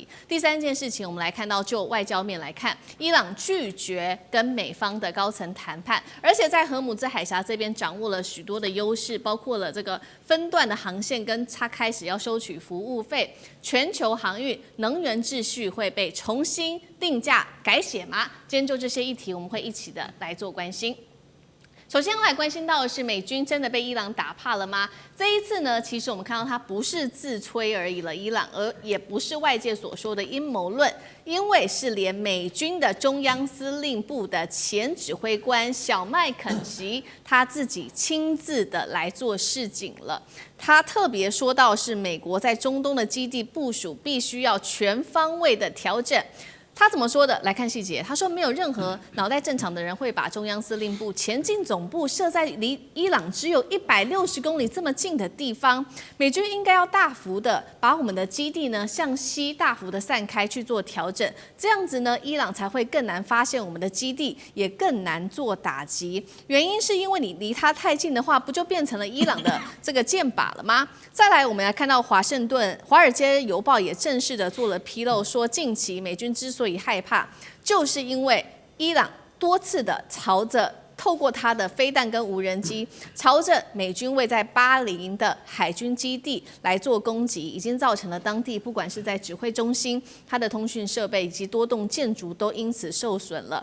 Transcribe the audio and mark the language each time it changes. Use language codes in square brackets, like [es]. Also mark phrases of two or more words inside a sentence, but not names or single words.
[zh] 第三件事情，我們來看到就外交面來看，伊朗拒絕跟美方的高層談判，而且在荷姆茲海峽這邊掌握了許多的優勢，包括了這個分段的航線，跟它開始要收取服務費，全球航運能源秩序會被重新定價改寫嗎？今天就這些議題，我們會一起的來做關心。首先來關心到的是，美軍真的被伊朗打怕了嗎？這一次呢，其實我們看到它不是自吹而已了，伊朗，而也不是外界所說的陰謀論，因為是連美軍的中央司令部的前指揮官小麥肯錫他自己親自的來做示警了。他特別說到是美國在中東的基地部署必須要全方位的調整。他怎麼說的？來看細節。他說，沒有任何腦袋正常的人會把中央司令部前進總部設在離伊朗只有160公里這麼近的地方。美軍應該要大幅的把我們的基地呢向西大幅的散開去做調整，這樣子呢，伊朗才會更難發現我們的基地，也更難做打擊。原因是因為你離它太近的話，不就變成了伊朗的這個箭靶了嗎？再來，我們來看到華爾街郵報也正式的做了披露，說近期美軍之所以害怕，就是因為伊朗多次的透過它的飛彈跟無人機，朝着美軍位在巴林的海軍基地來做攻擊，已經造成了當地不管是在指揮中心、它的通訊設備以及多棟建築都因此受損了。